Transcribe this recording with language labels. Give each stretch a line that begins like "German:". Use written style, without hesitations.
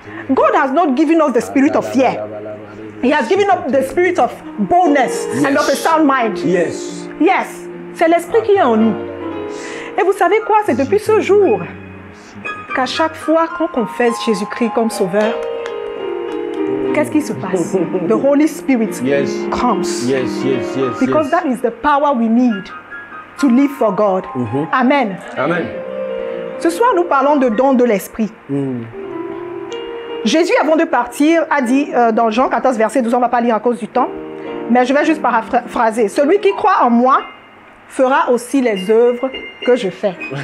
English: God has not given us the spirit of fear. He has given us the spirit of boldness and of a sound mind. Yes.
French: Yes, c'est l'esprit qui est en nous. Et vous savez quoi? C'est depuis ce jour qu'à chaque fois qu'on confesse Jésus-Christ comme sauveur, qu'est-ce qui se passe?
English: The Holy Spirit Yes. comes. Yes, yes, yes. Because yes. that is the power we need to live for God. Amen. Amen.
French: Ce soir, nous parlons de dons de l'esprit. Jésus, avant de partir, a dit dans Jean 14, verset 12, on ne va pas lire à cause du temps, mais je vais juste paraphraser. Celui qui croit en moi fera aussi les œuvres que je fais.